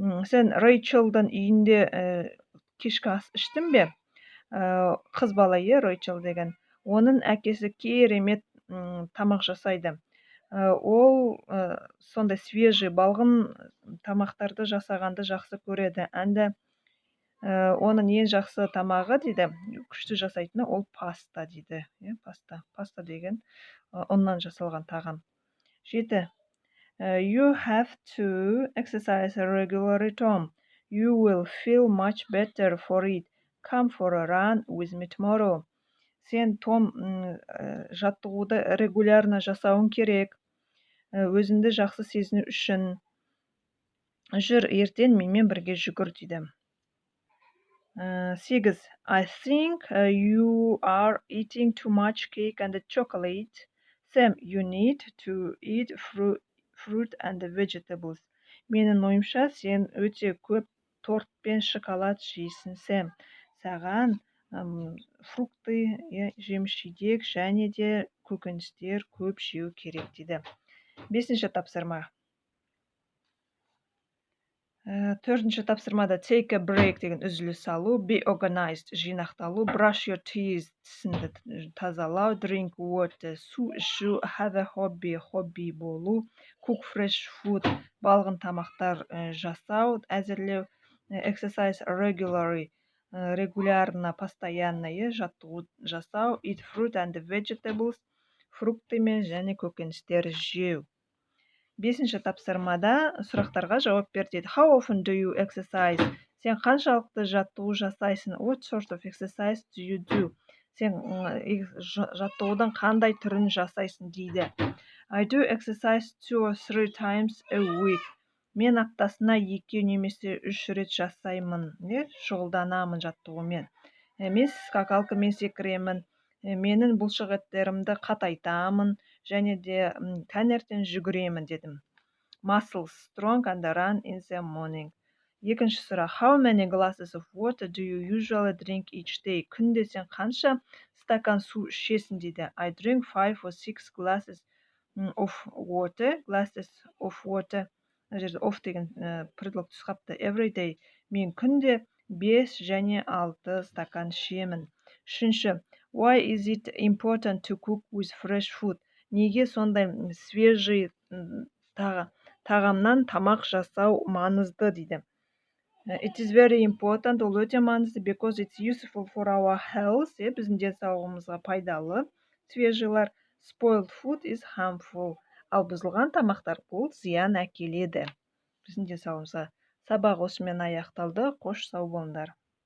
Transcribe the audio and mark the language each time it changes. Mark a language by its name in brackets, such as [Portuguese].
[Kazakh] Сен Рейчелдің үйінде кешкі ас іштің бе? Қыз бала, Рейчел деген. Оның әкесі керемет тамақ жасайды. Ол сондай свежий, балғын тамақтарды жасағанды жақсы көреді. Әнді оның ең жақсы тамағы дейді, күшті жасайтыны ол паста дейді. Паста деген ұннан жасалған тағам. 7. [English] You have to exercise regularly, Tom. You will feel much better for it. Come for a run with me tomorrow. [Kazakh] Сен, Том, жаттығуды регулярно жасауың керек. Өзіңді жақсы сезіну үшін жүр, ертең менімен бірге жүгір дейді. 8. [English] I think you are eating too much cake and chocolate. Sam, you need to eat fruit and vegetables. [Kazakh] Менің ойымша, сен өте көп торт пен шоколад жейсің, Сэм. Саған фрукты, жеміс-жидек және де көкөністер көп жеу керек дейді. 5-ші тапсырма. 4-ші тапсырмада [English] take a break [Kazakh] деген үзіліс алу, [English] be organized [Kazakh] жинақталу, [English] brush your teeth [Kazakh] тісіңді тазалау, [English] drink water [Kazakh] су ішу, [English] have a hobby [Kazakh] болу, [English] cook fresh food [Kazakh] балғын тамақтар жасау, әзірлеу, [English] exercise regularly [Kazakh] регулярно, постоянно жаттығу жасау, [English] eat fruit and vegetables [Kazakh] фрукты мен және көкөністер жеу. 5-ші тапсырмада сұрақтарға жауап бер дейді. [English] How often do you exercise? [Kazakh] Сен қаншалықты жаттығу жасайсың? [English] What sort of exercise do you do? [Kazakh] Сен жаттығудың қандай түрін жасайсың дейді. [English] I do exercise 2 or 3 times a week. [Kazakh] Мен аптасына 2 немесе 3 рет жасаймын, шұғылданамын жаттығумен. Мен скакалкамен секіремін, менің бұлшықеттерімді қатайтамын, және де таңертең жүгіремін дедім. [English] Muscles strong and run in the morning. [Kazakh] Екінші сұрақ. [English] How many glasses of water do you usually drink each day? [Kazakh] Күнде сен қанша стакан су ішесің дейді. [English] I drink 5 or 6 glasses of water. Glasses of water. [Kazakh] Of деген предлог түсқапты. [English] Every day. [Kazakh] Мен күнде 5 және 6 стакан ішемін. Үшінші. [English] Why is it important to cook with fresh food? [Kazakh] Неге сондай свежий тағамнан тамақ жасау маңызды дейді. [English] It is very important, [Kazakh] ол өте маңызды, [English] because it's useful for our health, [Kazakh] біздің денсаулығымызға пайдалы. Свежийлар, [English] spoiled food is harmful, [Kazakh] ал бұзылған тамақтар бұл зиян әкеледі біздің денсаулығымызға. Сабақ осымен аяқталды. Қош сау болыңдар.